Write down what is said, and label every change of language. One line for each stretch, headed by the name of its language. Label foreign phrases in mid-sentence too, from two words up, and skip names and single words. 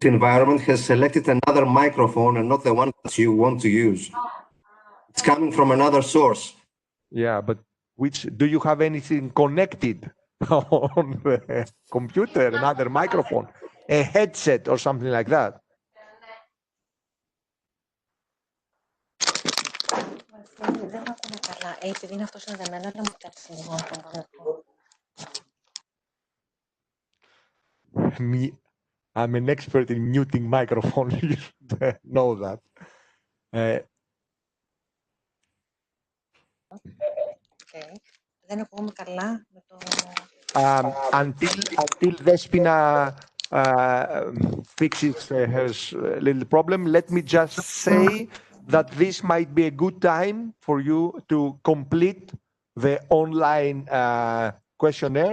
English: environment has selected another microphone and not the one that you want to use. It's coming from another source. Yeah, but which do you have anything connected on the computer, another microphone, a headset or something like that?
Greek: Δεν ακούω καλά. Επειδή είναι αυτό συνδεμένο, να μου κάτσει λίγο να τον κάνω.
English: Me, I'm an expert in muting microphone. You should know that. Okay.
Greek: Δεν ακούγομαι καλά με το...
English: Until Despina fixes her little problem, let me just say that this might be a good time for you to complete the online questionnaire.